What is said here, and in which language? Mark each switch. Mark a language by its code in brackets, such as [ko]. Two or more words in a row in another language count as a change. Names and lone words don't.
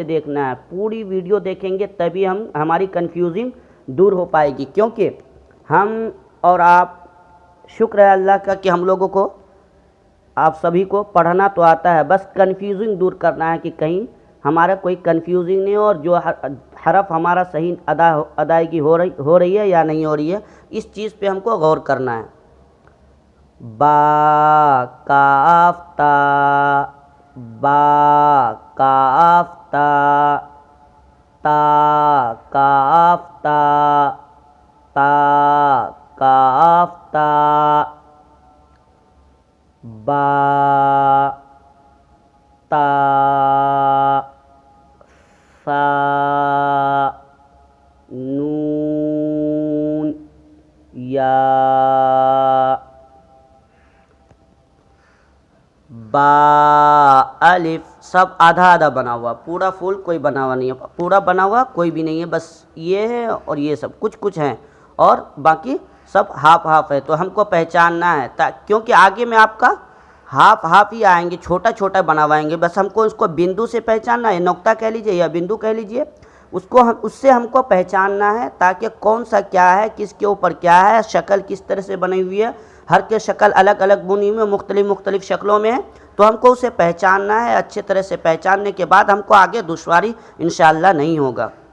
[ur] دیکھنا ہے، پوری ویڈیو دیکھیں گے تبھی ہماری کنفیوزنگ دور ہو پائے گی، کیونکہ ہم اور آپ، شکر ہے اللہ کا کہ ہم لوگوں کو، آپ سبھی کو پڑھنا تو آتا ہے، بس کنفیوزنگ دور کرنا ہے کہ کہیں ہمارا کوئی کنفیوزنگ نہیں ہو اور جو حرف ہمارا صحیح ادائیگی ہو رہی ہے یا نہیں ہو رہی ہے، اس چیز پہ ہم کو غور کرنا ہے۔ با کاف تا، با کاف تا، تا کاف تا، تا کاف تا، با تا، سا، نون، یا، با الف، سب آدھا آدھا بنا ہوا، پورا فل کوئی بنا ہوا نہیں ہے، پورا بنا ہوا کوئی بھی نہیں ہے، بس یہ ہے اور یہ سب کچھ ہیں اور باقی سب ہاف ہاف ہے، تو ہم کو پہچاننا ہے، کیونکہ آگے میں آپ کا ہاف ہاف ہی آئیں گے، چھوٹا چھوٹا بنوائیں گے، بس ہم کو اس کو بندو سے پہچاننا ہے، نقطہ کہہ لیجئے یا بندو کہہ لیجئے، اس سے ہم کو پہچاننا ہے تاکہ کون سا کیا ہے، کس کے اوپر کیا ہے، شکل کس طرح سے بنی ہوئی ہے، ہر کے شکل الگ الگ بنی ہوئی ہے، مختلف شکلوں میں ہے، تو ہم کو اسے پہچاننا ہے، اچھے طرح سے پہچاننے کے بعد ہم کو آگے دشواری انشاءاللہ نہیں ہوگا۔